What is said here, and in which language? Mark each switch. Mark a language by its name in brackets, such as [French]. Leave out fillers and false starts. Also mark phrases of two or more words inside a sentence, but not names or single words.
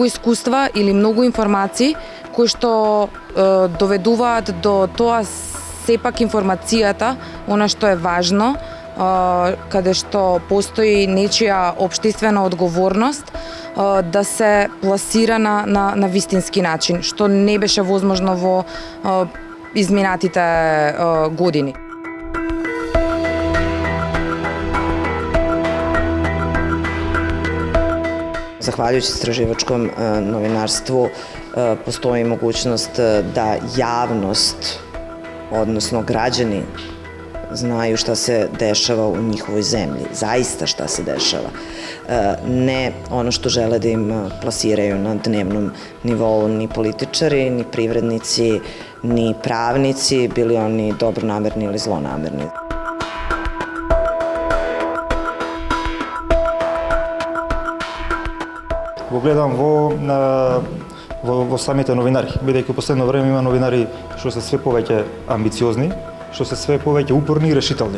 [Macedonian] искуства или многу информации кои што доведуваат до тоа сепак информацијата, она што е важно, каде што постои нечија општествена одговорност да се пласира на вистински начин, што не беше возможно во изминатите години. [Serbian] Zahvaljujući istraživačkom novinarstvu postoji mogućnost da javnost, odnosno građani, znaju šta se dešava u njihovoj zemlji, zaista šta se dešava. Ne ono što žele da im plasiraju na dnevnom nivou ni političari, ni privrednici, ni pravnici, bili oni dobronamerni ili zlonamerni. [Macedonian] Го гледам во самите новинари, бидејќи последно време има новинари што се све повеќе амбициозни, што се све повеќе упорни и решителни.